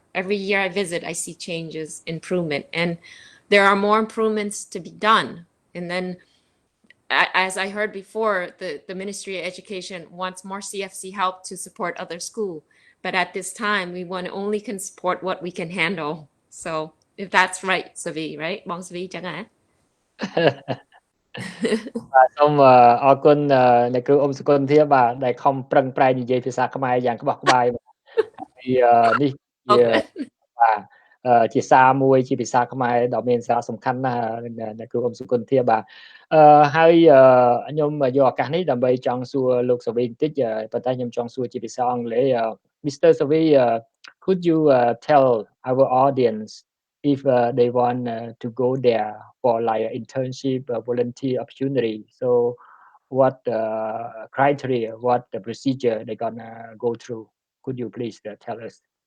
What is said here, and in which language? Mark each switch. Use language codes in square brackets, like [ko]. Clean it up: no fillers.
[en] Every year I visit, I see changes, improvement, and there are more improvements to be done. And then, as I heard before, the Ministry of Education wants more CFC help to support other schools. But at this time, we only can support what we can handle. So if that's right, Savy, right? Bong Savy, [vi] chẳng hạn. [km] បាទសូមអរគុណអ្នកគ្រូអ៊ុំសុគន្ធធាបាទដែលខំប្រឹងប្រែងនិយាយភាសាខ្មែរយ៉ាងក្បោះក្បាយពីនេះជាបាទជាសារមួយជាភាសាខ្មែរដ៏មានសារសំខាន់ណាស់អ្នកគ្រូអ៊ុំសុគន្ធធាបាទហើយខ្ញុំយកឱកាសនេះដើម្បីចង់សួរលោកសាវីបន្តិចប៉ុន្តែខ្ញុំចង់សួរជាភាសាអង់គ្លេស Mr. [en] Savy, could you tell our audience if they want to go there for like an internship volunteer opportunity, so what criteria, what the procedure they're gonna go through? Could you please tell us?